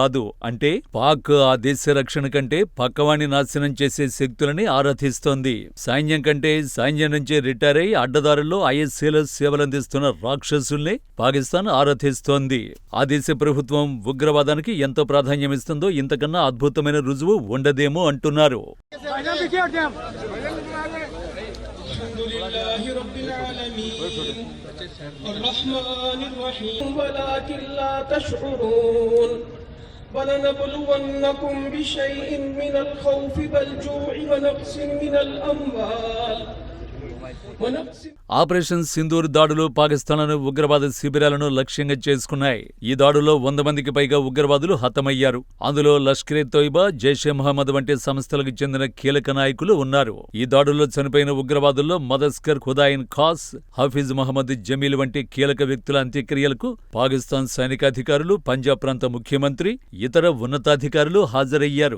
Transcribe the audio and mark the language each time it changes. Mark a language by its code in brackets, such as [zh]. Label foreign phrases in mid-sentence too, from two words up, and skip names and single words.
[te] అంటే పాక్ ఆ దేశ రక్షణ కంటే పక్కవాణ్ణి నాశనం చేసే శక్తులని ఆరాధిస్తోంది. సైన్యం కంటే సైన్యం నుంచి రిటైర్ అయి అడ్డదారుల్లో ఐఎస్ఏలో సేవలందిస్తున్న రాక్షసుల్ని పాకిస్తాన్ ఆరాధిస్తోంది. ఆ దేశ ప్రభుత్వం ఉగ్రవాదానికి ఎంతో ప్రాధాన్యమిస్తుందో ఇంతకన్నా అద్భుతమైన రుజువు ఉండదేమో అంటున్నారు. [ar] وَلَنَبْلُوَنَّكُمْ بِشَيْءٍ مِّنَ الْخَوْفِ وَالْجُوعِ وَنَقْصٍ مِّنَ الْأَمْوَالِ. [te] ఆపరేషన్ సింధూర్ దాడులు పాకిస్తాన్లోని ఉగ్రవాద శిబిరాలను లక్ష్యంగా చేసుకున్నాయి. ఈ దాడుల్లో 100 మందికి పైగా ఉగ్రవాదులు హతమయ్యారు. అందులో లష్కరే తోయిబా, జైషే మహమ్మద్ వంటి సంస్థలకు చెందిన కీలక నాయకులు ఉన్నారు. ఈ దాడుల్లో చనిపోయిన ఉగ్రవాదుల్లో మదస్కర్ ఖుదాయిన్ ఖాస్, హఫీజ్ మహమ్మద్ జమీల్ వంటి కీలక వ్యక్తుల అంత్యక్రియలకు పాకిస్తాన్ సైనికాధికారులు, పంజాబ్ ప్రాంత ముఖ్యమంత్రి, ఇతర ఉన్నతాధికారులు హాజరయ్యారు.